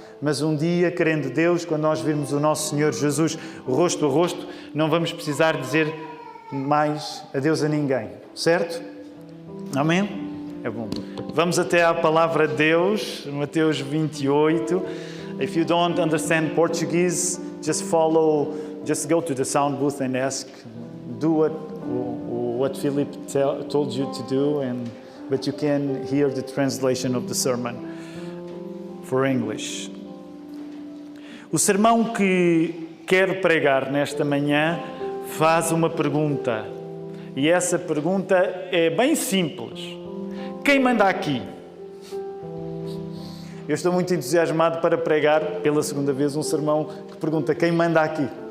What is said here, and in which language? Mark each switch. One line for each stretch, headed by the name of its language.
Portuguese: Mas um dia, querendo Deus, quando nós virmos o nosso Senhor Jesus rosto a rosto, não vamos precisar dizer mais adeus a ninguém, certo? Amém? É bom. Vamos até à palavra de Deus, Mateus 28.
English: If you don't understand Portuguese, just go to the sound booth and ask, do what Philip told you to do, but you can hear the translation of the sermon for English.
Portuguese: O sermão que quero pregar nesta manhã faz uma pergunta. E essa pergunta é bem simples. Quem manda aqui? Eu estou muito entusiasmado para pregar pela segunda vez um sermão que pergunta: quem manda aqui?